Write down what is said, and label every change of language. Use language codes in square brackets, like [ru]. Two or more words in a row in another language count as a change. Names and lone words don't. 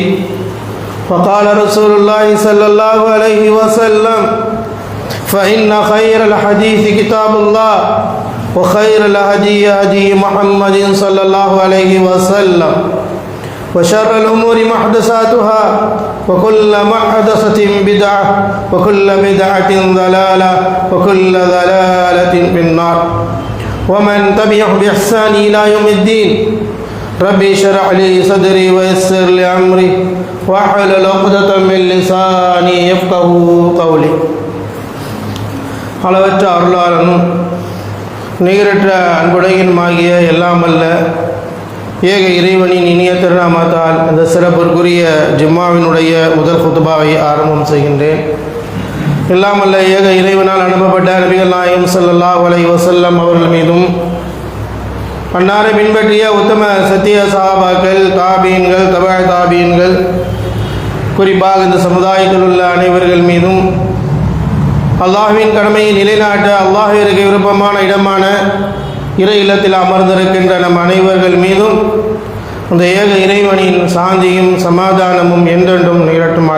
[ar] وقال رسول الله صلى الله عليه وسلم فإن خير الحديث كتاب الله وخير الهدي هدي محمد صلى الله عليه وسلم وشر الأمور محدثاتها وكل محدثة بدعة وكل بدعة ضلالة وكل ضلالة في النار ومن تبعه بإحسان إلى يوم الدين. ربي اشرح لي صدري ويسر لي أمري واحلل عقدة من لساني يفقهوا قولي. [ta] அளவற்ற அருளாளனும் நிகரற்ற அன்புடையனுமாகிய எல்லாம் அல்ல ஏக இறைவனின் இனிய திருநாமத்தால் இந்த சிறப்பிற்குரிய ஜும்மாவினுடைய முதல் குத்துபாவை ஆரம்பம் செய்கின்றேன். எல்லாம் அல்ல ஏக இறைவனால் அனுப்பப்பட்ட நபிகள் நாயகம் [ar] صلى الله عليه وسلم [ta] அவர்கள் மீதும் அன்னாரை பின்பற்றிய உத்தம சத்திய சஹாபாக்கள் தாபீன்கள் தபா தாபீன்கள் குறிப்பாக இந்த சமுதாயத்தில் உள்ள அனைவர்கள் மீதும் அல்லாஹ்வின் கடமையை நிலைநாட்ட அல்லாஹ்விற்கு விருப்பமான இடமான இறை இல்லத்தில் அமர்ந்திருக்கின்ற நம் அனைவர்கள் மீதும் அந்த ஏக இறைவனின் சாந்தியும் சமாதானமும் என்றென்றும் நிகழட்டுமாக.